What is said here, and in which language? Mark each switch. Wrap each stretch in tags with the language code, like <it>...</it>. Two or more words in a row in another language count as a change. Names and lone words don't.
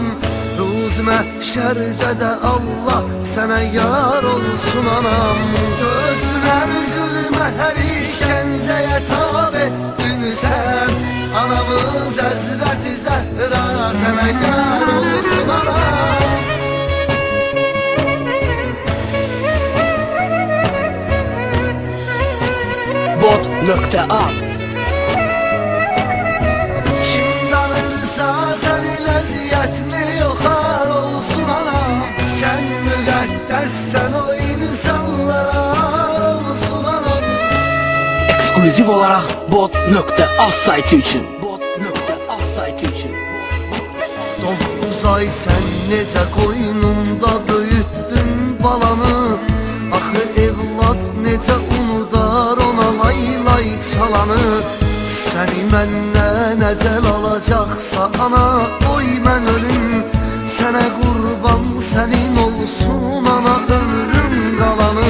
<az>Ruz məhşərdə də Allah sənə yar olsun anam. Dözdülər zülmə hər işgəncəyə tab etdin sən. Anamız Həzrəti Zəhra sənə yar olsun anam. Bot.az Kim danırsa senin əziyyətini yoxar olsun anam. Sen müqəddəssən o insanlara olsun anam.</az> <tr>Ekskluziv olarak bot.az sayti için. Bot.az sayti için.</tr> <az>9 ay sen necə qoynunda böyütdün balanı. Axı evlad necə unudar ona lay lay çalanı. Səni məndən əcəl alacaqsa ana, oy mən ölüm. Sənə qurban sənin olsun ana, ömrüm qalanı.</az>